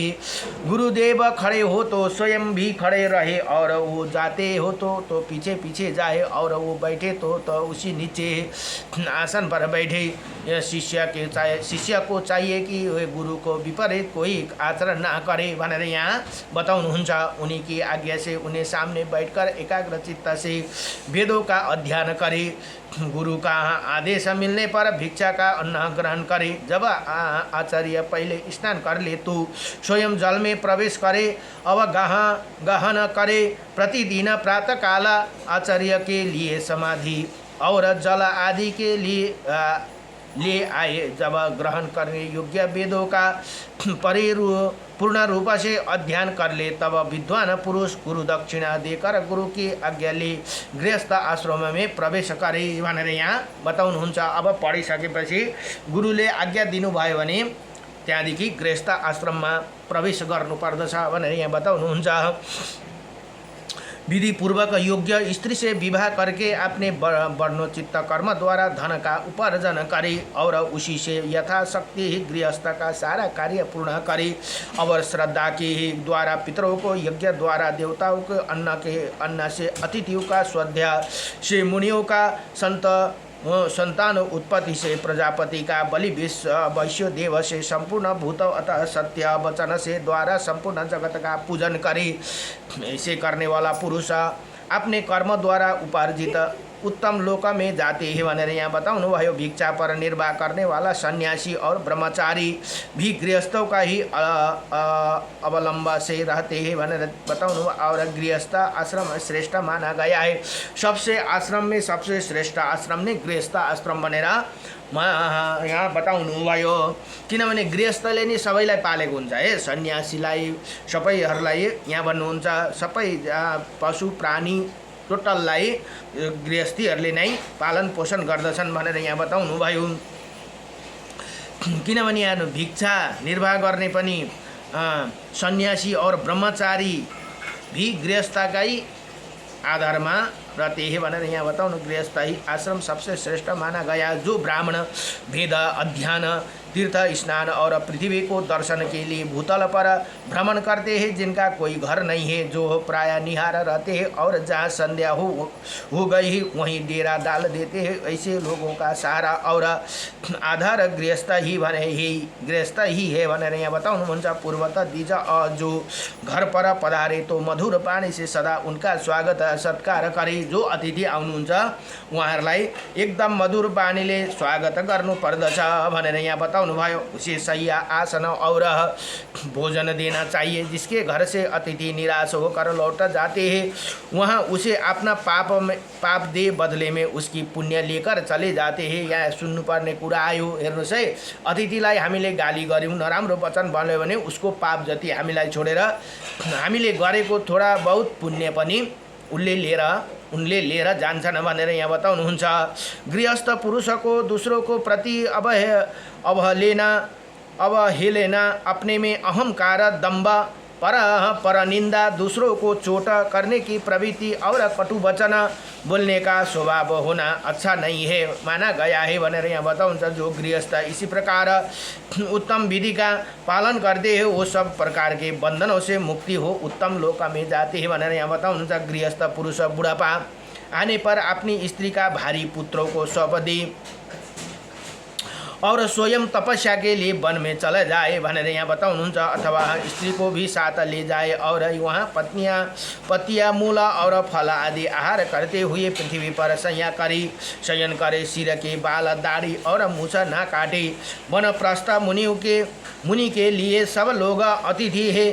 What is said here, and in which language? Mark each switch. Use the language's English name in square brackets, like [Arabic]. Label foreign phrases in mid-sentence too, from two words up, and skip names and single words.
[Hindi] गुरुदेव खड़े हो तो स्वयं भी खड़े रहे, और वो जाते हो तो पीछे पीछे जाए, और वो बैठे तो उसी नीचे आसन पर बैठे। यह शिष्य को चाहिए कि वे गुरु को विपरीत कोई आचरण ना करे [Nepali] भनेर यहाँ बताउनुहुन्छ। [Hindi] उन्हीं की आज्ञा से उन्हें सामने बैठकर एकाग्र चित्त से वेदों का अध्ययन करे। गुरु का आदेश मिलने पर भिक्षा का अन्न ग्रहण करे। जब आचार्य पहले स्नान कर ले तो स्वयं जल में प्रवेश करे। अब गहन करे। प्रतिदिन प्रातःकाल आचार्य के लिए समाधि और जल आदि के लिए ले आए। जब ग्रहण करने योग्य वेदों का पूर्ण रूप से अध्ययन कर ले, तब विद्वान पुरुष गुरु दक्षिणा देकर गुरु की आज्ञा ले गृहस्थ आश्रम में प्रवेश करे [Nepali] भनेर यहाँ बताउनुहुन्छ। अब पढिसकेपछि गुरुले आज्ञा दिनुभयो भने त्यहाँदेखि गृहस्थ आश्रममा प्रवेश गर्नुपर्दछ भनेर यहाँ बताउनुहुन्छ। [Hindi] विधि पूर्वक योग्य स्त्री से विवाह करके अपने वर्णोचित कर्म द्वारा धन का उपार्जन करे, और उसी से यथाशक्ति ही गृहस्थ का सारा कार्य पूर्ण करे। और श्रद्धा के द्वारा पितरों को, यज्ञ द्वारा देवताओं के अन्न से अतिथियों का, स्वाध्याय से मुनियों का, संतान उत्पत्ति से प्रजापति का, बलि वैश्य देव से संपूर्ण भूत अतः सत्य वचन से द्वारा संपूर्ण जगत का पूजन करे। ऐसे करने वाला पुरुष अपने कर्म द्वारा उपार्जित उत्तम लोक में जाते हैं [Nepali] भनेर यहाँ बताउनु भयो। [Hindi] भिक्षा पर निर्वाह करने वाला सन्यासी और ब्रह्मचारी भी गृहस्थों का ही अवलंब से रहते हैं [Nepali] भनेर बताउनु। [Hindi] और गृहस्थ आश्रम श्रेष्ठ माना गया है। सबसे आश्रम में सबसे श्रेष्ठ आश्रम ने गृहस्थ आश्रम [Nepali] भनेर यहाँ बताउनु भयो। किनभने गृहस्थले नि सबैलाई पालेको हुन्छ है। सन्यासीलाई, सबैहरूलाई यहाँ भन्नुहुन्छ, सबै पशु प्राणी टोटललाई गृहस्थीहरूले नै पालन पोषण गर्दछन् भनेर यहाँ बताउनु भयो। किनभने यहाँ भिक्षा निर्वाह गर्ने पनि सन्यासी [Hindi] और ब्रह्मचारी भी [Nepali] गृहस्थकै आधारमा [Hindi] रहते हैं [Nepali] भनेर यहाँ बताउनु। [Hindi] गृहस्थ ही आश्रम सबसे श्रेष्ठ माना गया। जो ब्राह्मण वेद अध्ययन, तीर्थ स्नान और पृथ्वी को दर्शन के लिए भूतल पर भ्रमण करते हैं, जिनका कोई घर नहीं है, जो प्राय निहार रहते हैं और जहाँ संध्या हो गई वहीं डेरा डाल देते हैं, ऐसे लोगों का सहारा और आधार गृहस्थ ही है [Nepali] भनेर यहाँ बताउनुहुन्छ। [Hindi] पूर्वतः दिज जो घर पर पधारे तो मधुर पानी से सदा उनका स्वागत सत्कार करे। [Nepali] जो अतिथि आउनुहुन्छ उहाँहरूलाई एकदम मधुर पानीले स्वागत गर्नुपर्दछ भनेर यहाँ बताउनु भयो। [Hindi] उसे सही आसन और भोजन देना चाहिए। जिसके घर से अतिथि निराश होकर लौट जाते हैं, वहाँ उसे अपना पाप दे बदले में उसकी पुण्य लेकर चले जाते हैं। [Nepali] यहाँ सुन्नुपर्ने कुरा आयो। हेर्नुहोस् है, अतिथिलाई हामीले गाली गऱ्यौँ, नराम्रो वचन भन्यो भने उसको पाप जति हामीलाई छोडेर हामीले गरेको [Hindi] थोडा बहुत [Nepali] पुण्य पनि उनले लिएर जान्छन् भनेर यहाँ बताउनुहुन्छ। [Hindi] गृहस्थ पुरुष को दूसरों को प्रति अवहेलना, अपने में अहंकार, दम्भ, परनिंदा, दूसरों को चोट करने की प्रवृत्ति और कटु वचन बोलने का स्वभाव होना अच्छा नहीं है माना गया है [Nepali] भनेर यहाँ बताउँछ। [Hindi] जो गृहस्थ इसी प्रकार उत्तम विधि का पालन करते हैं, वो सब प्रकार के बंधनों से मुक्ति हो उत्तम लोक में जाते हैं [Nepali] भनेर यहाँ बताउनुहुन्छ। [Hindi] गृहस्थ पुरुष बुढ़ापा आने पर अपनी स्त्री का भारी पुत्रों को सौंप दे और स्वयं तपस्या के लिए वन में चला जाए [Nepali] भनेर यहाँ बताउनुहुन्छ। [Hindi] अथवा स्त्री को भी साथ ले जाए और वहाँ पत्तियाँ मूल और फल आदि आहार करते हुए पृथ्वी पर शयन करे। सिर के बाल, दाढ़ी और मूछ न काटे। वनप्रस्थ मुनि के लिए सब लोग अतिथि है।